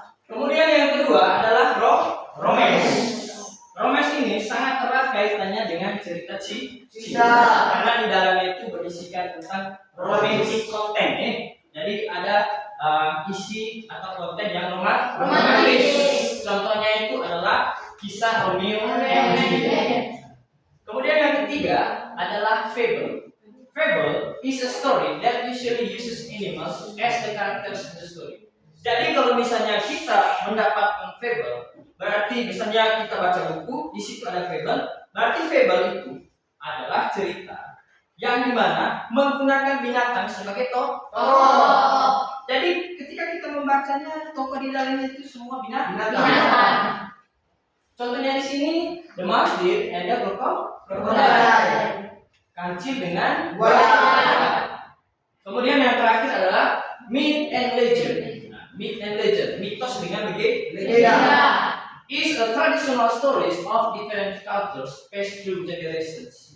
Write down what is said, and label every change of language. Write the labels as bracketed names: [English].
[Indonesian] Kemudian yang kedua adalah romance. Romance ini sangat erat kaitannya dengan cerita cinta karena di dalamnya itu berisikan tentang romantic content ya. Jadi ada isi atau konten yang romantis. Contohnya itu adalah kisah Romeo and Juliet. Kemudian yang ketiga adalah fable. [English] Fable is a story that usually uses animals as the characters in the story. [Indonesian] Jadi kalau misalnya kita mendapatkan fable, berarti misalnya kita baca buku, di situ ada fable, berarti fable itu adalah cerita yang dimana menggunakan binatang sebagai tokoh. Jadi ketika kita membacanya, tokoh di dalamnya itu semua binatang. Contohnya di sini, [English] the mouse deer and the crocodile. [Indonesian] Kancil dengan buaya. Kemudian yang terakhir adalah myth and legend. [English] Myth and legend, [Indonesian] mitos dengan legenda. [English] Is a traditional stories of different cultures passed through generations.